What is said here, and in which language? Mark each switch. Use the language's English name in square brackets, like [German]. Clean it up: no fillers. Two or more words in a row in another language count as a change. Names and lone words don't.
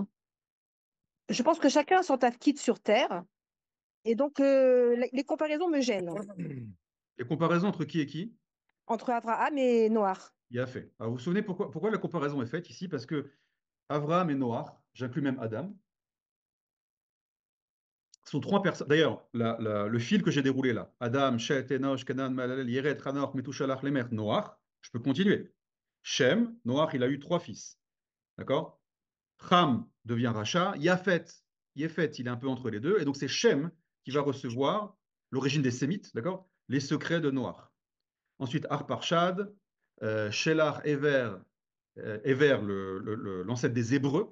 [French] Je pense que chacun a son tafkid sur Terre, et donc les comparaisons me gênent Les comparaisons entre qui et qui? entre Abraham et Noach. Il a fait. Alors, vous vous souvenez pourquoi la comparaison est faite ici? Parce que Abraham et Noach, j'inclus même Adam, sont 3 personnes. D'ailleurs, le fil que j'ai déroulé là, Adam, Shet, Enoch, Kenan, Malalel, Yered, Hanor, Metushalach, Lemer, Noach, je peux continuer. Shem, Noach, il a eu 3 fils. D'accord? Ham devient Racha. Yafet, il est un peu entre les deux. Et donc, c'est Shem qui va recevoir l'origine des Sémites, d'accord? Les secrets de Noach. Ensuite, Arparchad, Shelar, Ever, l'ancêtre des Hébreux.